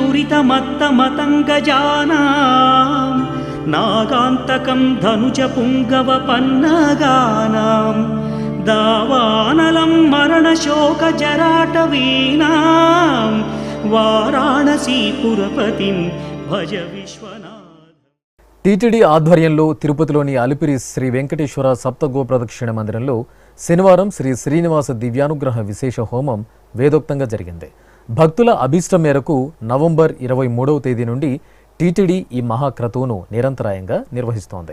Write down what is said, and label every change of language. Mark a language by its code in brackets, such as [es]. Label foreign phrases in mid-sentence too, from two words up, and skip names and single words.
[sa] दुरितमत्तमतङ्गजानां नागान्तकं धनुजपुङ्गवपन्नगानां दावानलं मरणशोकजराटवीनां वाराणसीपुरपतिं भज विश्वनाथ। [te] టీటీడీ ఆధ్వర్యంలో తిరుపతిలోని అలిపిరి శ్రీ వెంకటేశ్వర సప్తగో ప్రదక్షిణ మందిరంలో శనివారం శ్రీ శ్రీనివాస దివ్యానుగ్రహ విశేష హోమం వేదోక్తంగా జరిగింది. భక్తుల అభీష్టం మేరకు నవంబర్ 23వ తేదీ నుండి టీటీడీ ఈ మహాక్రతువును నిరంతరాయంగా నిర్వహిస్తోంది.